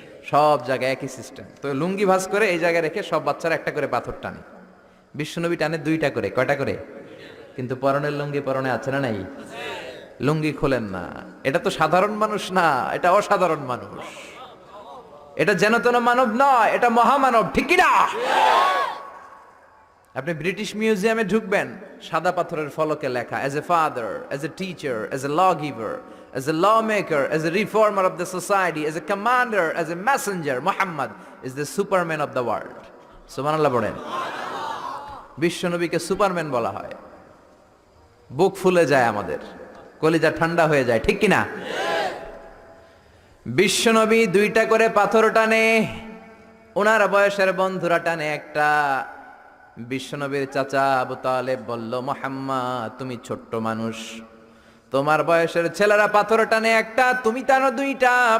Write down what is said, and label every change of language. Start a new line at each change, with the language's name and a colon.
Bangla: সব জায়গায় একই সিস্টেম। তো লুঙ্গি ভাঁজ করে এই জায়গায় রেখে সব বাচ্চারা একটা করে পাথর টানে। বিশ্বনবী টানে দুইটা করে, কয়টা করে? কিন্তু পরনের লুঙ্গি পরনে আছে না নাই? লুঙ্গি খোলেন না। এটা তো সাধারণ মানুষ না, এটা অসাধারণ মানুষ। এটা যেন তেন মানব নয়, এটা মহামানব, ঠিক কি না?
English: আপনি ব্রিটিশ মিউজিয়ামে ঢুকবেন, সাদা পাথরের ফলকে লেখা, as a father, as a teacher, as a law giver, as a lawmaker, as a reformer of the society, as a commander, as a messenger, Muhammad is the superman of the world.
Bangla: সুবহানাল্লাহ বলেন। বিশ্বনবীকে Superman বলা হয়। বুক ফুলে যায় আমাদের, কলিজা ঠান্ডা হয়ে যায়, ঠিক কি না? বিশ্বনবী দুইটা করে পাথর টানে, ওনার বয়সের বন্ধুরা টানে একটা। বিশ্বনবীর চাচা আবু তালেব বলল, মুহাম্মদ তুমি ছোট্ট মানুষ, তোমার বয়সের ছেলেরা পাথর টানে একটা, তুমি টানো দুইটা।